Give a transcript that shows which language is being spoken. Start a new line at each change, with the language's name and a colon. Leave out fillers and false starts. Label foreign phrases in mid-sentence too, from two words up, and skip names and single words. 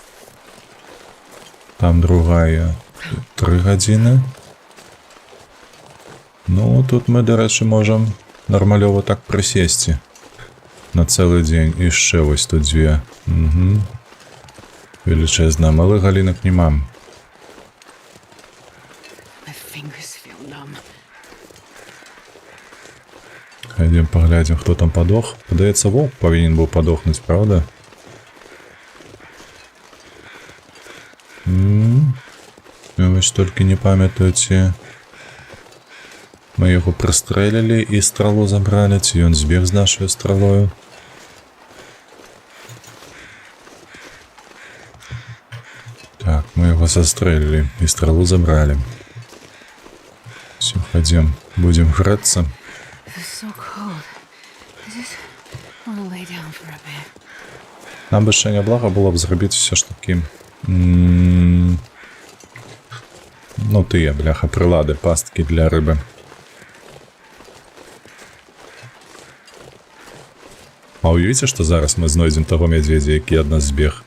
Belarusian: Там другая 3 гадзіны. Ну, тут мы, дарэчы, можам нармалёва так прысесці. На цэлы дзень. І яшчэ вось тут 2. Угу. Велічэзна. Малых галінак не мам.
English: My fingers feel numb.
Russian: Пойдем поглядим, кто там подох.
Belarusian: Падаецца, воўк павінен быў падохнуць, правда? Вось толькі не памятаю, ці мы яго прыстрэлілі і стралу забралі, ці ён збег з нашай стралою. Так, мы яго застрэлілі і стралу забралі.
Russian: Все, пойдем, будем грэцца.
English: It's so cold. I just want to lay down for a bit.
Belarusian: Нам бы ще няблага было б зрабіць все ж таки... Ну, тыя, бляха, прылады, пасткі для рыбы. А уявіце, што зараз мы знойдзем таго мядзведзя, які ад нас збег.